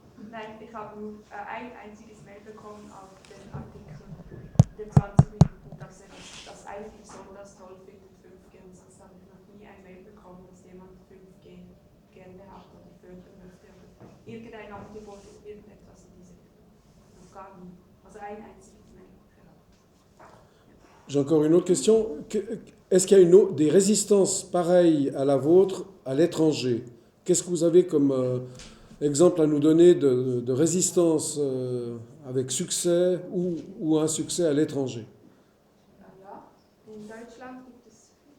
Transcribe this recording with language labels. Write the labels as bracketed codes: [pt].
[de] Nein, ich habe nur ein einziges Mail bekommen auf den Artikel der 20 Minuten, dass er das eigentlich besonders toll findet, 5G. Und sonst habe ich noch nie ein Mail bekommen, dass jemand 5G gerne hat oder fördern möchte oder irgendein Angebot oder irgendetwas in diese Richtung. Noch gar nie. Also ein einziges Mail. [fr] J'ai encore une autre question. Est-ce qu'il y a des résistances pareilles à la vôtre à l'étranger? Qu'est-ce que vous avez comme exemple à nous donner de résistance avec succès ou insuccès à l'étranger? [de] Ja, in Deutschland gibt es,